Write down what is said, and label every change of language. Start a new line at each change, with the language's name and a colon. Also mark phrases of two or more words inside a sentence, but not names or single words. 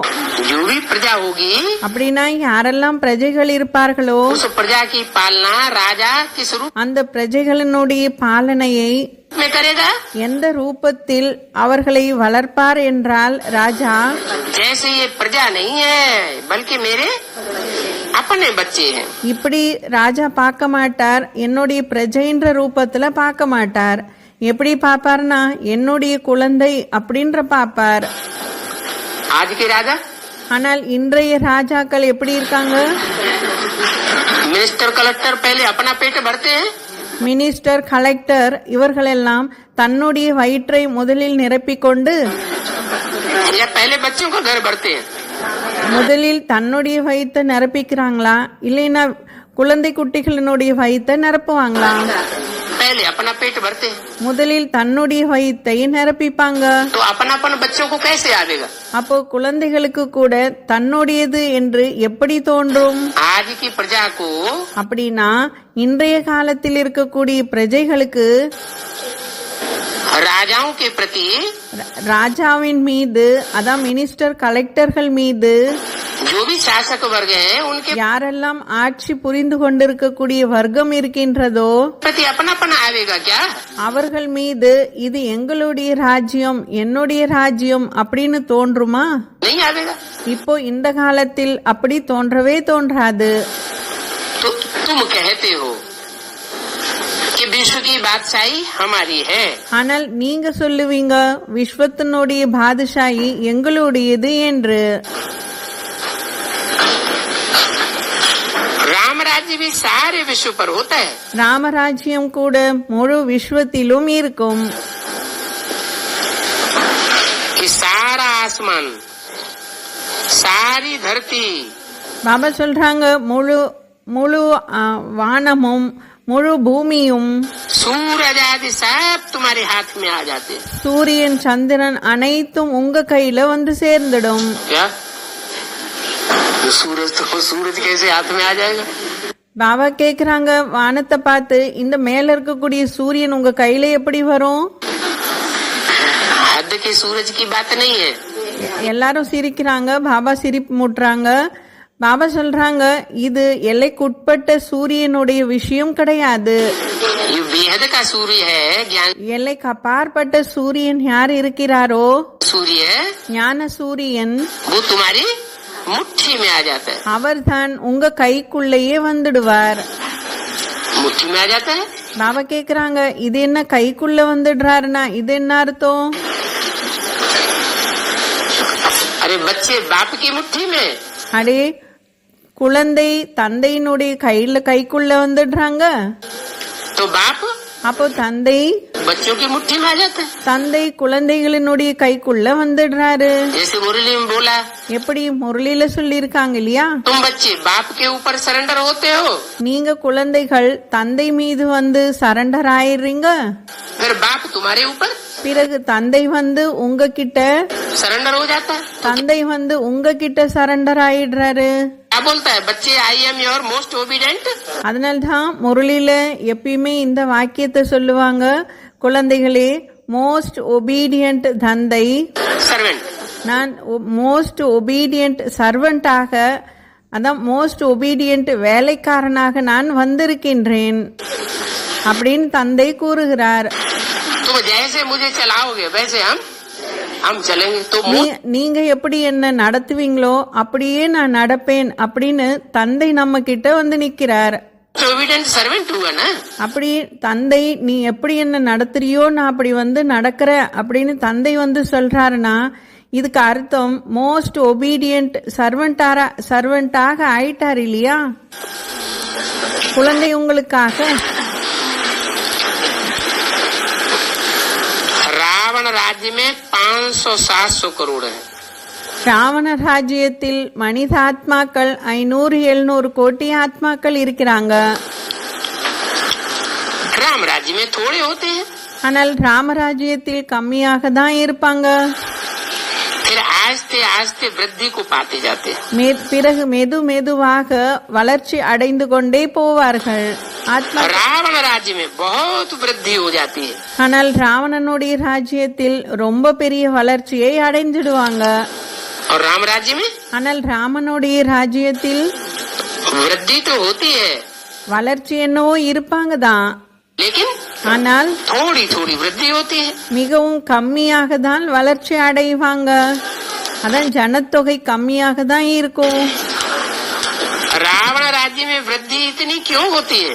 Hindi: जो भी प्रजा होगी
Tamil: அப்படின்னா யாரெல்லாம் பிரஜைகள் இருப்பார்களோ
Hindi: उस प्रजा की पालना राजा किस रूप
Tamil: அந்த பிரஜைகளினுடைய பாலனையை
Hindi: में करेगा?
Tamil: எந்த ரூபத்தில் அவர்களை வளர்ப்பார் என்றால் ராஜா
Hindi: जैसे ये प्रजा नहीं है बल्कि मेरे अपने बच्चे हैं.
Tamil: இப்படி ராஜா பார்க்க மாட்டார், என்னுடைய பிரஜைன்ற ரூபத்துல பார்க்க மாட்டார். எப்படி பாப்பார்னா என்னுடைய குழந்தை அப்படின்ற பாப்பார்.
Hindi: आज के राजा
Tamil: ஆனால் இன்றைய ராஜாக்கள் எப்படி இருக்காங்க?
English: minister collector
Hindi: पहले अपना पेट भरते हैं
English: minister, collector
Tamil: இவர்களெல்லாம் தன்னுடைய வயிற்றை முதலில் நிரப்பிக்கொண்டு
Hindi: या पहले बच्चों का घर भरते हैं.
Tamil: முதலில் தன்னுடைய வயிற்றை நிரப்பிக்கிறாங்களா இல்லைன்னா குழந்தை குட்டிகளினுடைய வயிற்றை நிரப்புவாங்களா?
Hindi: पहले अपना पेट भरते हैं.
Tamil: முதலில் தன்னுடைய வயிற்றை நிரப்பிப்பாங்க.
Hindi: तो अपनापन बच्चों को कैसे आवेगा?
Tamil: அப்போ குழந்தைகளுக்கு கூட தன்னுடையது என்று எப்படி தோன்றும்?
Hindi: आज की प्रजा को
Tamil: அப்படின்னா இன்றைய காலத்தில் இருக்கக்கூடிய பிரஜைகளுக்கு
Hindi: राजाओं के प्रति
Tamil: ராஜாவின் மீது, அதான்
English: minister collectors
Tamil: மீது,
Hindi: जो भी शासक वर्ग हैं उनके
Tamil: யாரெல்லாம் ஆட்சி புரிந்து கொண்டிருக்கக்கூடிய வர்க்கம் இருக்கின்றதோ
Hindi: प्रति अपनापन आवेगा क्या?
Tamil: அவர்கள் மீது இது எங்களுடைய ராஜ்யம், என்னுடைய ராஜ்யம் அப்படின்னு தோன்றுமா?
Hindi: नहीं आवेगा।
Tamil: இப்போ இந்த காலத்தில் அப்படி தோன்றவே தோன்றாது.
Hindi: तो तुम कहते हो कि विश्व की बादशाही हमारी है,
Tamil: ஆனால் நீங்க சொல்லுவீங்க விஸ்வத்தினுடைய பாதுஷாயி எங்களுடையது என்று.
Hindi: राम राज्य भी सारे विश्व पर होता है।
Tamil: ராமராஜ்யம் கூட முழு விஸ்வத்திலும் இருக்கும்.
Hindi: कि सारा आसमान, सारी धरती,
Tamil: பாபா சொல்றாங்க முழு முழு வானமும் முழு பூமியும்,
Hindi: सूरज आदि सब तुम्हारे हाथ में आ जाते हैं।
Tamil: சூரியன் சந்திரன் அனைத்தும் உங்க கையில வந்து சேர்ந்துடும்.
Hindi: क्या? तो सूरज कैसे हाथ में आ जाएगा?
Tamil: பாபா கேக்குறாங்க வானத்தை பார்த்து, இந்த மேல இருக்கக்கூடிய சூரியன் உங்க கையில எப்படி வரும்?
Hindi: हद के सूरज की बात नहीं है।
Tamil: எல்லாரும் சிரிக்கிறாங்க, பாபா சிரிப்பு மூட்டுறாங்க. பாபா சொல்றாங்க இது எல்லைக்குட்பட்ட சூரியனுடைய விஷயம் கிடையாது.
Hindi: ये बेहद का सूर्य है, ज्ञान
Tamil: எல்லைக்கு அப்பாற்பட்ட சூரியன் யார் இருக்கிறாரோ,
Hindi: सूर्य,
Tamil: ஞான சூரியன்,
Hindi: वो तुम्हारी मुट्ठी में आ जाता है।
Tamil: அவர்தான் உங்க கைக்குள்ளேயே வந்துடுவார்.
Hindi: मुट्ठी में आ जाता है।
Tamil: பாபா கேக்குறாங்க இது என்ன கைக்குள்ள வந்துடுறாருன்னா இது என்ன அர்த்தம்?
Hindi: अरे बच्चे बाप की मुट्ठी में,
Tamil: அடே குழந்தை தந்தையினுடைய கைக்குள்ள வந்துடுறாங்க.
Hindi: तो बाप
Tamil: அப்போ தந்தை
Hindi: बच्चों की मुट्ठी में आ जाता है।
Tamil: தந்தை குழந்தைகளினுடைய கைக்குள்ள வந்துடுறாரு.
Hindi: जैसे मुरली में बोला,
Tamil: எப்படி முரளியில சொல்லி இருக்காங்க இல்லையா,
Hindi: तुम बच्चे बाप के ऊपर सरेंडर होते हो,
Tamil: நீங்க குழந்தைகள் தந்தை மீது வந்து சரண்டர் ஆயிடுறீங்க.
Hindi: फिर बाप तुम्हारे ऊपर
Tamil: பிறகு தந்தை வந்து உங்ககிட்ட
Hindi: सरेंडर हो जाता है।
Tamil: தந்தை வந்து உங்ககிட்ட சரண்டர் ஆயிடுறாரு.
Hindi: क्या बोलता है?
English: बच्चे I am your most obedient.
Tamil: அதனால்தான் முரளியில எப்பயுமே இந்த வாக்கியத்தை சொல்லுவாங்க, குழந்தைகளே
English: most obedient
Tamil: தந்தை,
English: सर्वेंट,
Tamil: நான்
English: most obedient servant,
Tamil: அதான்
English: most obedient
Tamil: வேலைக்காரனாக நான் வந்திருக்கின்றேன் அப்படின்னு தந்தை கூறுகிறார்.
Hindi: तुम जैसे मुझे चलाओगे वैसे हम चलेंगे। तो
Tamil: நீங்க எப்படி என்ன நடத்துவீங்களோ அப்படியே நான் நடப்பேன் அப்படின்னு தந்தை நம்ம கிட்ட வந்து நிக்கிறார்.
English: obedient servant
Hindi: हुआ ना।
Tamil: அப்படி தந்தை நீ எப்படி என்ன நடத்துறியோ நான் அப்படி வந்து நடக்கிற அப்படின்னு தந்தை வந்து சொல்றாருன்னா இதுக்கு அர்த்தம்
English: most obedient servant
Tamil: ஆயிட்டார் இல்லையா குழந்தை உங்களுக்காக.
Hindi: रावण राज्य में 500-700 करोड़ है।
Tamil: ராவண ராஜ்யத்தில் மனித ஆத்மாக்கள் 500-700 கோடி ஆத்மாக்கள் இருக்கிறாங்க.
Hindi: राम राज्य में थोड़े होते हैं।
Tamil: ஆனால் ராமராஜ்யத்தில் கம்மியாக தான் இருப்பாங்க.
Hindi: फिर आस्ते आस्ते वृद्धि को पाते जाते हैं।
Tamil: பிறகு மெதுவாக வளர்ச்சி அடைந்து கொண்டே போவார்கள். ஆத்மா
Hindi: रावण राज्य में बहुत वृद्धि हो जाती है।
Tamil: ஆனால் ராவணனுடைய ராஜ்யத்தில் ரொம்ப பெரிய வளர்ச்சியை அடைஞ்சிடுவாங்க.
Hindi: और राम राज्य में
Tamil: ஆனால் ராமனுடைய ராஜ்யத்தில்
Hindi: वृद्धि तो होती है,
Tamil: வளர்ச்சி என்னவோ இருப்பாங்க தான்,
Hindi: लेकिन
Tamil: ஆனால்
Hindi: थोड़ी थोड़ी वृद्धि होती है।
Tamil: மிகவும் கம்மியாக தான் வளர்ச்சி அடைவாங்க. அதான் ஜனத்தொகை கம்மியாக தான் இருக்கும்.
Hindi: रावण राज्य में वृद्धि इतनी क्यों होती है?